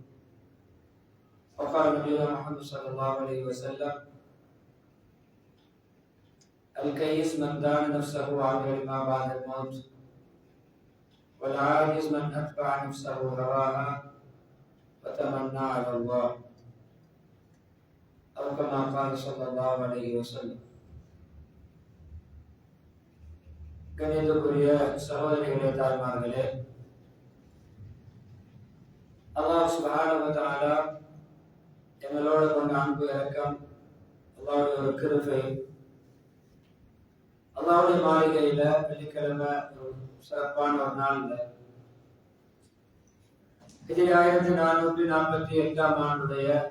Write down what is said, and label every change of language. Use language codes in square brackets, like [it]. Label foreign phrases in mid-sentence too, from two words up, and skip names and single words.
[ar] وقال نبينا محمد صلى الله عليه وسلم: الكيس من دان نفسه وعمل لما بعد الموت، والعاجز من أتبع نفسه هواها وتمنى على الله، أو كما قال صلى الله عليه وسلم. [ta] கணிதக்குரிய சகோதரிகளே, தாய்மார்களே, [ar] الله سبحانه وتعالى [ta] எங்களோட கொண்ட அன்பு இறக்கம், அல்லாஹ்வுடைய ஒரு கிருபை, அல்லாஹ்வுடைய மாளிகையில வெள்ளிக்கிழமை ஒரு சிறப்பான ஒரு நாள்ல ஹிஜ்ரி 1448 ஆண்டுடைய